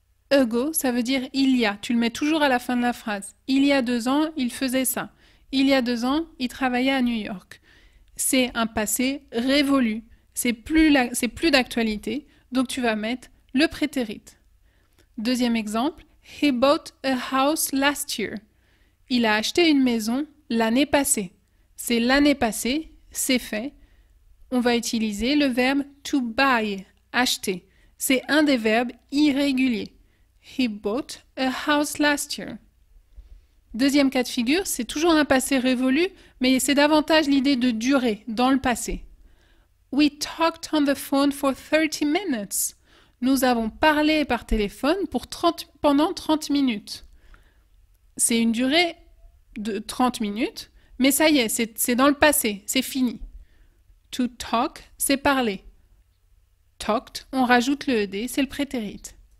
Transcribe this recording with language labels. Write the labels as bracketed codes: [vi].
[fr] Ago, ça veut dire il y a. Tu le mets toujours à la fin de la phrase. Il y a 2 ans, il faisait ça. Il y a 2 ans, il travaillait à New York. C'est un passé révolu. C'est plus d'actualité. Donc tu vas mettre le prétérit. Deuxième exemple. [en] He bought a house last year. [fr] Il a acheté une maison l'année passée. C'est l'année passée, c'est fait. On va utiliser le verbe to buy, acheter. C'est un des verbes irréguliers. [en] He bought a house last year. [fr] Deuxième cas de figure, c'est toujours un passé révolu, mais c'est davantage l'idée de durée dans le passé. [en] We talked on the phone for 30 minutes. [fr] Nous avons parlé par téléphone pendant 30 minutes. C'est une durée de 30 minutes, mais ça y est, c'est dans le passé, c'est fini. To talk, c'est parler. Talked, on rajoute le ed, c'est le prétérit.